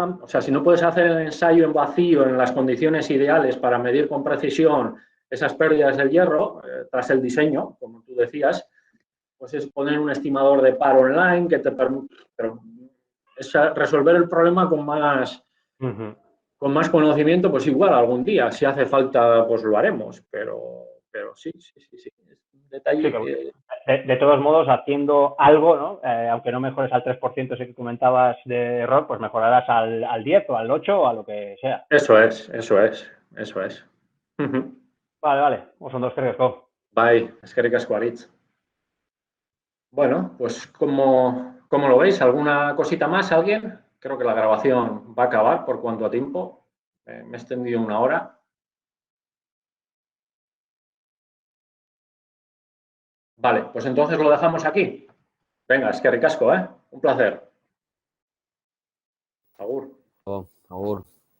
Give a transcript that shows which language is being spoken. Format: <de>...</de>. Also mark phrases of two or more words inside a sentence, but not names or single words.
<es>O sea, si no puedes hacer el ensayo en vacío en las condiciones ideales para medir con precisión esas pérdidas del hierro, tras el diseño, como tú decías, pues es poner un estimador de par online que te permite resolver el problema con más conocimiento, pues igual algún día, si hace falta, pues lo haremos, pero sí. Es un detalle que... De todos modos, haciendo algo, ¿no? Aunque no mejores al 3% ese que comentabas de error, pues mejorarás al 10 o al 8 o a lo que sea. Eso es. Vale. Pues son dos eskerrik</es> <eu>Bai, eskerrik asko Aritz.</eu> <es>Bueno, pues ¿cómo lo veis? ¿Alguna cosita más, alguien? Creo que la grabación va a acabar por cuanto a tiempo. Me he extendido 1 hora. Vale, pues entonces lo dejamos aquí. Venga,</es> <eu>eskerrik asko, ¿eh?</eu> <es>Un placer. Agur.</es> <eu>Agur.</eu>